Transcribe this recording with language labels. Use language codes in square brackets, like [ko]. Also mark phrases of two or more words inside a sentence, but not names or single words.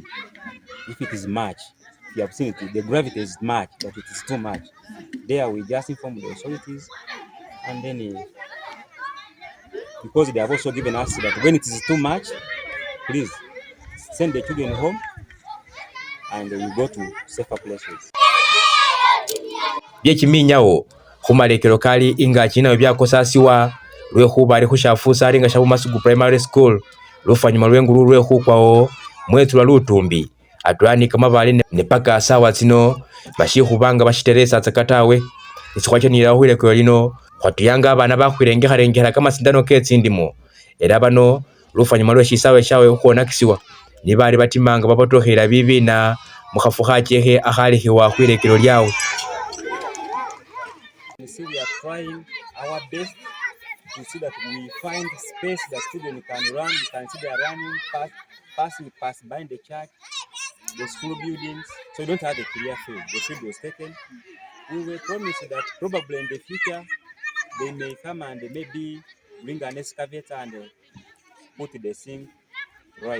[en] If it is March, you have seen it, the gravity is March, but it is too much. There we just inform the authorities, and then because they have also given us that when it is too much, please send the children home and we go to safer places. [luy] Byekiminyawo khumalekelo kali ingaki nayo byakosasiwa lwekhuba ali khushafusa ali nga Shabumasugu Primary School lufanyuma lwengulu lwekhukwawo mwetsula lutumbi atwala ni kamabale ne paka sawa tsino bashikhubanga bashiteresa tsakatawe isikhwachanila khwilekelo lino khwatuyanga abana bakhwilengekhalengekhala kamasindano ketsindimo era bano lufanyuma lweshisawe shawe khukhwonakisiwa ni bali batimanga babotokhela bibina mukhafu khachekhe akhalikhibwa khwilekelo lyawe. [en] We are trying our best to see that we find space that children can run. You can see they are running, passing by the church, the school buildings. So you don't have a clear field. The field was taken. We were promised that probably in the future they may come and maybe bring an excavator and put the thing right.